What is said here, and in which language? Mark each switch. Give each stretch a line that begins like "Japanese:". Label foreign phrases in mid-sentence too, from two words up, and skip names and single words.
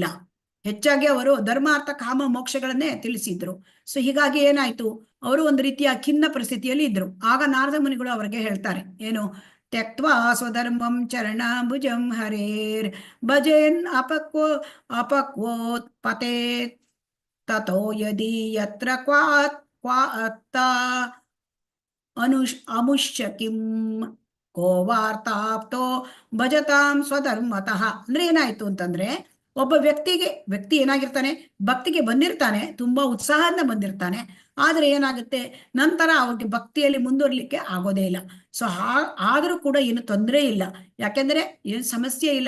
Kannada: ಹೆಚ್ಚಾಗಿ ಅವರು ಧರ್ಮ, ಅರ್ಥ, ಕಾಮ, ಮೋಕ್ಷಗಳನ್ನೇ ತಿಳಿಸಿದ್ರು. ಸೊ ಹೀಗಾಗಿ ಏನಾಯ್ತು, ಅವರು ಒಂದು ರೀತಿಯ ಖಿನ್ನ ಪರಿಸ್ಥಿತಿಯಲ್ಲಿ ಇದ್ರು. ಆಗ ನಾರದ ಮುನಿಗಳು ಅವರಿಗೆ ಹೇಳ್ತಾರೆ ಏನು,
Sanskrit: ತ್ಯಕ್ತ್ವಾ ಸ್ವಧರ್ಮಂ ಚರಣಾಂಬುಜಂ ಹರೇರ್ ಭಜೇನ್ ಅಪಕ್ವೋತ್ ಪತೆ ತಥೋ ಯದಿ ಯತ್ರ ಕ್ವಾತ್ತ ಅಮುಷ್ಯ ಕಿಂ ಕೋ ವಾರ್ತಾಪ್ತೋ ಭಜತಾಂ ಸ್ವಧರ್ಮತಃ.
Kannada: ಅಂದ್ರೆ ಏನಾಯ್ತು ಅಂತಂದ್ರೆ, ಒಬ್ಬ ವ್ಯಕ್ತಿ ಏನಾಗಿರ್ತಾನೆ, ಭಕ್ತಿಗೆ ಬಂದಿರ್ತಾನೆ, ತುಂಬಾ ಉತ್ಸಾಹದಿಂದ ಬಂದಿರ್ತಾನೆ. ಆದ್ರೆ ಏನಾಗುತ್ತೆ, ನಂತರ ಅವ್ರಿಗೆ ಭಕ್ತಿಯಲ್ಲಿ ಮುಂದುವರ್ಲಿಕ್ಕೆ ಆಗೋದೇ ಇಲ್ಲ. ಸೊ ಆದ್ರೂ ಕೂಡ ಏನು ತೊಂದರೆ ಇಲ್ಲ, ಯಾಕೆಂದ್ರೆ ಏನು ಸಮಸ್ಯೆ ಇಲ್ಲ.